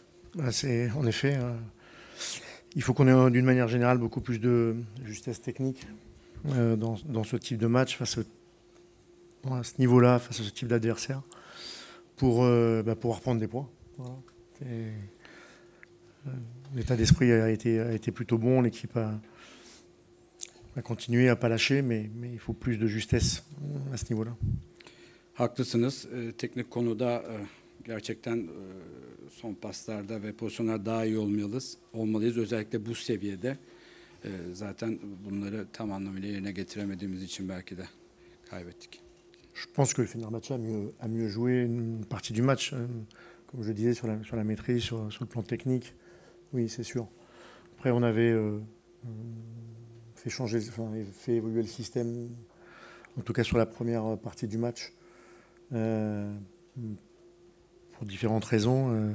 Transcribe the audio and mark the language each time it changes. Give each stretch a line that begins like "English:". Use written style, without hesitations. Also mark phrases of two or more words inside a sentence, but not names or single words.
French: En effet, il faut qu'on ait d'une manière générale beaucoup plus de justesse technique dans ce type de match, à ce niveau-là, face à ce type d'adversaire, pour pouvoir prendre des points. Voilà. L'état d'esprit a été plutôt bon, l'équipe a continué, à ne pas lâcher, mais il faut plus de justesse à ce niveau-là.
Turkish: Haklısınız. Teknik konuda gerçekten son paslarda ve pozisyonlar daha iyi olmalıyız. Özellikle bu seviyede. Zaten bunları tam anlamıyla yerine getiremediğimiz için belki de kaybettik.
French: Je pense que le Fenerbahçe a mieux joué une partie du match, comme je disais, sur la maîtrise, sur le plan technique. Oui, c'est sûr. Après, on avait fait évoluer le système, en tout cas sur la première partie du match, pour différentes raisons.